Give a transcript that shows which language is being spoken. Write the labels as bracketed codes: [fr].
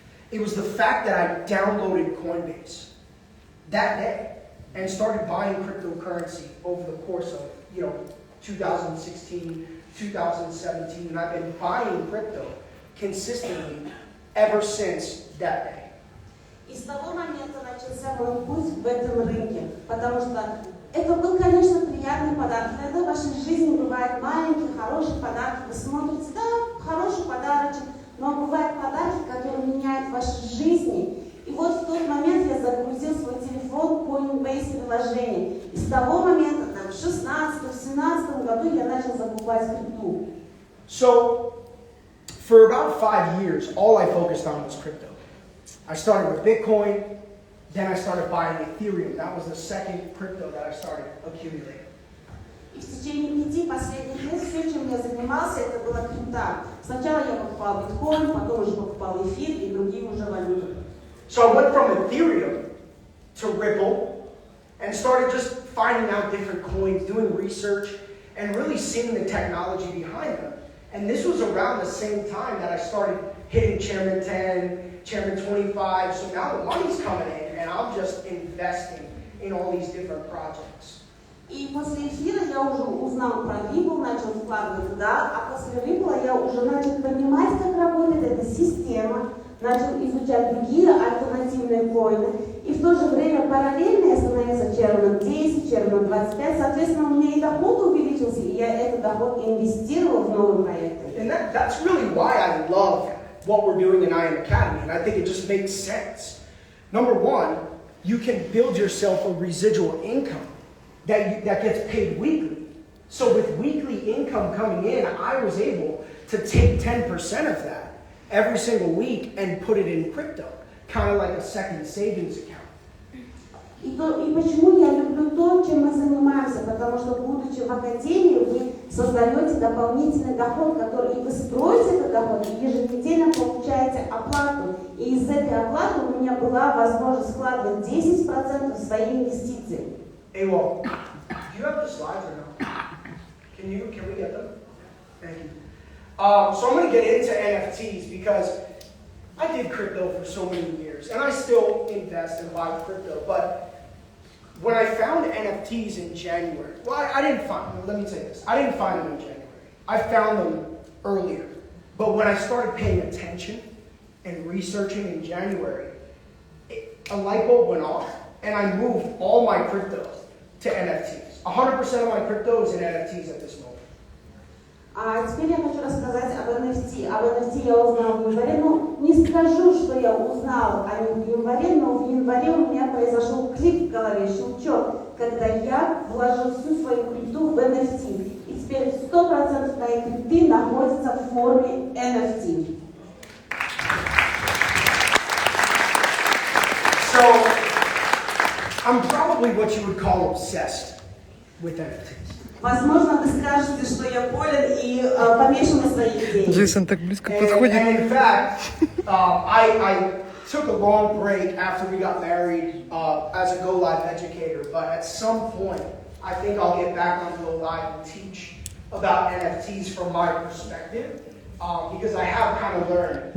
[en] It was the fact that I downloaded Coinbase that day and started buying cryptocurrency over the course of, 2016, 2017, and I've been buying crypto consistently ever since that day. [ru] И с того момента начался мой путь в этом рынке, потому что это был, конечно, приятный подарок. Иногда в вашей жизни бывают маленькие, хорошие подарки. Вы смотрите, хороший подарочек, но бывают подарки, которые меняют ваши жизни. И вот в тот момент я загрузил свой телефон по Coinbase приложение. И с того момента, в 16-17 году я начал закупать крипту. [en] So, for about 5 years, all I focused on was crypto. I started with Bitcoin, then I started buying Ethereum. That was the second crypto that I started accumulating. [ru] И в течение 5 последних лет все, чем я занимался, это была крипта. Сначала я покупал биткоин, потом уже покупал эфир и другие уже валюты. [en] So I went from Ethereum to Ripple and started just finding out different coins, doing research, and really seeing the technology behind them. And this was around the same time that I started hitting Chairman 10, Chairman 25. So now the money's coming in, and I'm just investing in all these different projects. [ru] И после эфира я уже узнал про Ripple, начал вкладывать туда, а после Ripple я уже начал понимать, как работает эта система, начал изучать другие альтернативные коины, и в то же время параллельно я становился Chairman 10, Chairman 25, соответственно, у меня и доход увеличился, и я этот доход инвестировал в новые проекты. [en] And that's really why I love what we're doing in IM Academy, and I think it just makes sense. Number one, you can build yourself a residual income that gets paid weekly. So with weekly income coming in, I was able to take 10% of that every single week and put it in crypto, kind of like a second savings account. [ru] И почему я люблю то, чем мы занимаемся, потому что, будучи в академии, вы создаете дополнительный доход, и вы строите этот доход, и еженедельно получаете оплату. И из этой оплаты у меня была возможность вкладывать 10% в свои инвестиции. [en] Hey, well, do you have the slides or no? Can we get them? Thank you. So I'm going to get into NFTs because I did crypto for so many years, and I still invest and buy crypto, but when I found NFTs in January, I didn't find them in January. I found them earlier. But when I started paying attention and researching in January, a light bulb went off, and I moved all my crypto to NFTs. 100% of my crypto is in NFTs at this moment. [ru] А теперь я хочу рассказать об NFT. Об NFT я узнала в январе. Не скажу, что я узнала о них в январе, но в январе у меня произошел клик в голове, щелчок, когда я вложил всю свою крипту в NFT. И теперь 100% моей крипты находится в форме NFT. [en] So, I'm probably what you would call obsessed with NFTs. [ru] Возможно, вы скажете, что я болен и помешан на своей идее. Джейсон так близко подходит. [en] And in fact, I took a long break after we got married as a Go Live educator, but at some point, I think I'll get back on Go Live and teach about NFTs from my perspective, because I have kind of learned.